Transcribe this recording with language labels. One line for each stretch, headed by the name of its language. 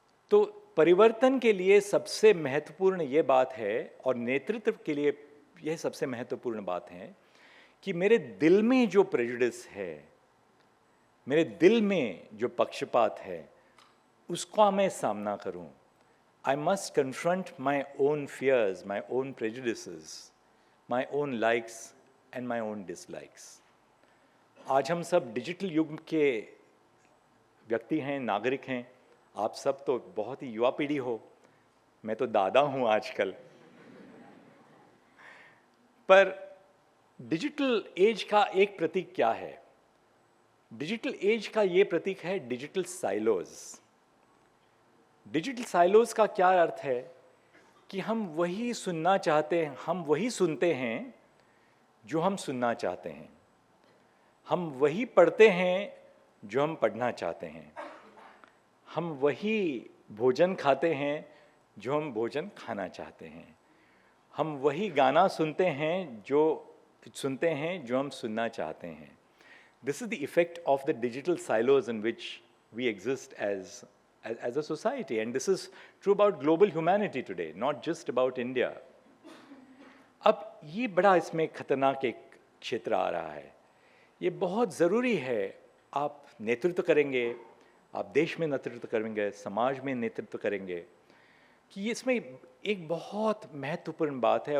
Hindi: तो परिवर्तन के लिए सबसे महत्वपूर्ण ये बात है, और नेतृत्व के लिए यह सबसे महत्वपूर्ण बात है, कि मेरे दिल में जो प्रेजुडिस है, मेरे दिल में जो पक्षपात है, उसका मैं सामना करूं।
English: I must confront my own fears, my own prejudices, my own likes and my own dislikes.
Hindi: आज हम सब डिजिटल युग के व्यक्ति हैं, नागरिक हैं। आप सब तो बहुत ही युवा पीढ़ी हो, मैं तो दादा हूं आजकल। पर डिजिटल एज का एक प्रतीक क्या है? डिजिटल एज का ये प्रतीक है डिजिटल साइलोज। डिजिटल साइलोज का क्या अर्थ है? कि हम वही सुनना चाहते हैं, हम वही सुनते हैं जो हम सुनना चाहते हैं, हम वही पढ़ते हैं जो हम पढ़ना चाहते हैं, हम वही भोजन खाते हैं जो हम भोजन खाना चाहते हैं, हम वही गाना सुनते हैं जो हम सुनना चाहते हैं।
English: This is the effect of the digital silos in which we exist as a society, and this is true about global humanity today, not just about India.
Hindi: अब ये बड़ा इसमें खतरनाक एक क्षेत्र आ रहा है। ये बहुत ज़रूरी है। आप नेतृत्व करेंगे, आप देश में नेतृत्व करेंगे, समाज में नेतृत्व करेंगे, कि इसमें एक बहुत महत्वपूर्ण बात है।